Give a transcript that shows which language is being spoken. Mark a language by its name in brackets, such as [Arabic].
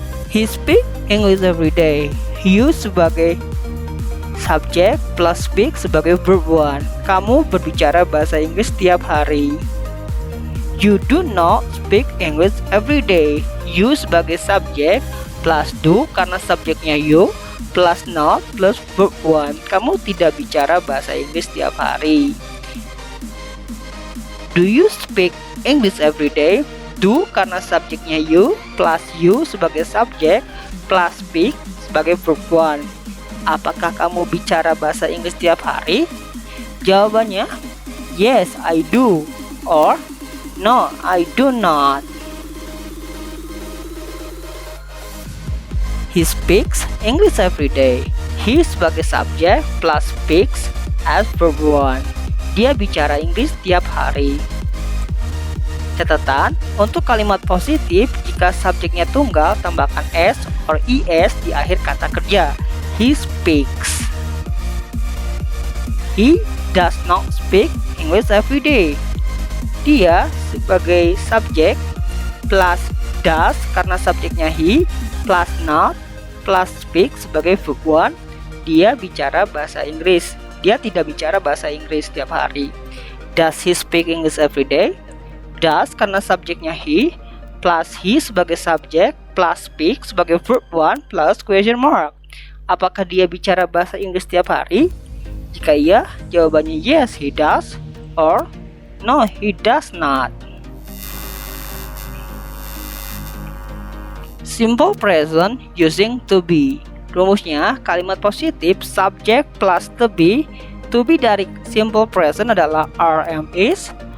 [English] He speak English every day. [Indonesian] You sebagai subjek plus speak sebagai verb 1. Kamu berbicara bahasa Inggris setiap hari. [English] You do not speak English every day. [Indonesian] You sebagai subjek plus do karena subjeknya you plus not plus verb 1. Kamu tidak bicara bahasa Inggris setiap hari. [English] Do you speak English every day? [Indonesian] Do karena subjeknya you plus you sebagai subjek plus speak sebagai verb 1. Apakah kamu bicara bahasa Inggris setiap hari? Jawabannya [English] yes, I do or no, I do not. He speaks English every day. [Indonesian] He sebagai subjek plus speaks as verb 1. Dia bicara Inggris setiap hari. Catatan, untuk kalimat positif, jika subjeknya tunggal, tambahkan s or es di akhir kata kerja. [English] He speaks. He does not speak English every day. [Indonesian] Dia sebagai subjek plus does karena subjeknya he plus not plus speak sebagai verb 1. Dia bicara bahasa Inggris. Dia tidak bicara bahasa Inggris setiap hari. [English] Does he speak English every day? [Indonesian] Does karena subjeknya he plus he sebagai subjek plus speak sebagai verb 1 plus question mark. Apakah dia bicara bahasa Inggris setiap hari? Jika iya, jawabannya [English] yes, he does or no, he does not. Simple present using to be. [Indonesian] Rumusnya, kalimat positif subject plus to be. To be dari simple present adalah are, am, is.